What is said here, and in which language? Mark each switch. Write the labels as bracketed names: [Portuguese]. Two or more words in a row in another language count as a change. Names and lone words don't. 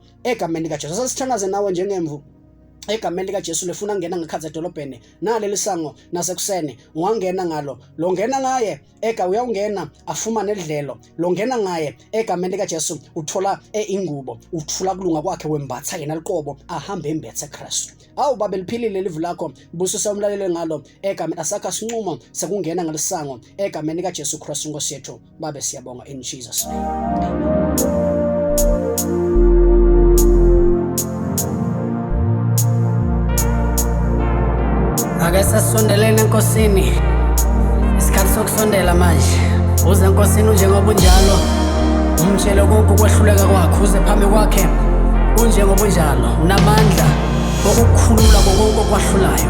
[Zulu] Egameni lika Jesu sasithandaze nawe njengemvu. Egameni lika Jesu lefuna ngena ngekhathi edolobheni naleli sango nasekuseni ungangena ngalo, lo ngena ngaye uyawungena afumane idlelo, lo ngena ngaye egameni lika Jesu uthola ingubo, uthula kulunga kwakhe wembatha yena liqobo ahambe embethe Kristu. Awu babe liphilile livu lakho, busisa umlalelo ngalo egameni asakha sinquma sekungena ngelisango egameni lika Jesu Kristu Nkosi yethu. Babe siyabonga [English] in Jesus name. [Zulu] Amen. Ake sasondelene enkosini, isikhathi sokusondela manje. Uze enkosini njengoba unjalo, umtshele konke ukwehluleka kwakho, uze phambi kwakhe unjengoba unjalo, unamandla okukhulula konke okwahlulayo.